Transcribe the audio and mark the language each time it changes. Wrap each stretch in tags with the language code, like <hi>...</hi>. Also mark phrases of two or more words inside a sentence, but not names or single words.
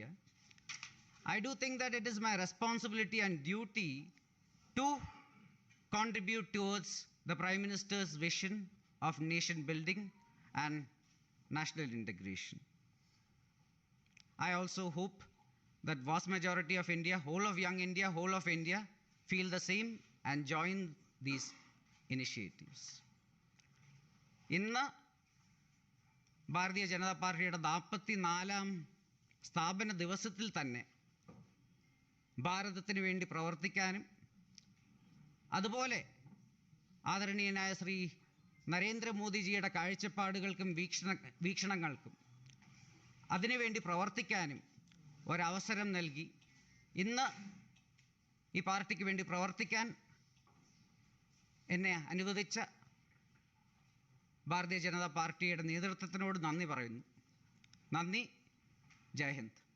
<en>I do think that it is my responsibility and duty to contribute towards the Prime Minister's vision of nation building and national integration. I also hope that vast majority of India, whole of young India, whole of India feel the same and join these initiatives.</en> <ml>ഇന്ന് ഭാരതീയ ജനതാ പാർട്ടിയുടെ 44-ാം സ്ഥാപന ദിവസത്തിൽ തന്നെ ഭാരതത്തിന് വേണ്ടി പ്രവർത്തിക്കാനും അതുപോലെ ആദരണീയനായ ശ്രീ നരേന്ദ്രമോദിജിയുടെ കാഴ്ചപ്പാടുകൾക്കും വീക്ഷണങ്ങൾക്കും അതിനുവേണ്ടി പ്രവർത്തിക്കാനും ഒരവസരം നൽകി ഇന്ന് ഈ പാർട്ടിക്ക് വേണ്ടി പ്രവർത്തിക്കാൻ എന്നെ അനുവദിച്ച ഭാരതീയ ജനതാ പാർട്ടിയുടെ നേതൃത്വത്തിനോട് നന്ദി പറയുന്നു. നന്ദി.</ml> <hi>जय हिंद.</hi>